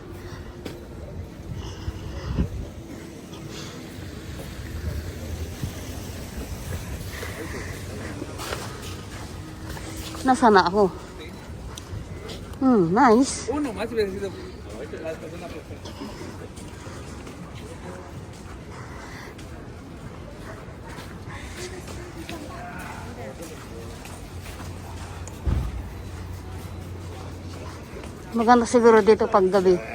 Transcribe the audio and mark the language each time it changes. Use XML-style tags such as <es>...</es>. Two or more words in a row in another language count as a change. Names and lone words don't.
<tl>Nasaan na ako? Nice.</tl> <es>Uno más hubiera sido.</es> <tl>Maganda siguro dito pag gabi.</tl>